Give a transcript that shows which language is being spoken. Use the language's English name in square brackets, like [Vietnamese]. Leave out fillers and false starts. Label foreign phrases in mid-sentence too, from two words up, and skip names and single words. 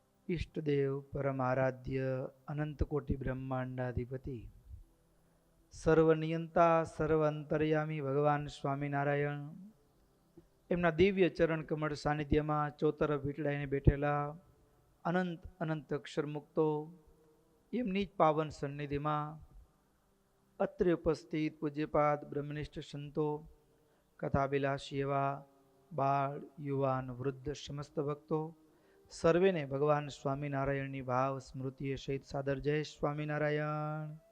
[Gujarati] ઇષ્ટદેવ પરમારાધ્ય અનંતકોટિ બ્રહ્માંડાધિપતિ સર્વનિયંતા સર્વ અંતર્યામી ભગવાન સ્વામીનારાયણ એમના દિવ્ય ચરણ કમળ સાનિધ્યમાં ચોતરફ વીટળાઈને બેઠેલા અનંત અનંત અક્ષર મુક્તો એમની જ પાવન સન્નિધિમાં અત્રે ઉપસ્થિત પૂજ્યપાદ બ્રહ્મનિષ્ઠ સંતો કથાબિલાસી એવા બાળ યુવાન વૃદ્ધ સમસ્ત ભક્તો સર્વેને ભગવાન સ્વામિનારાયણની ભાવ સ્મૃતિએ સહિત સાદર જય સ્વામિનારાયણ.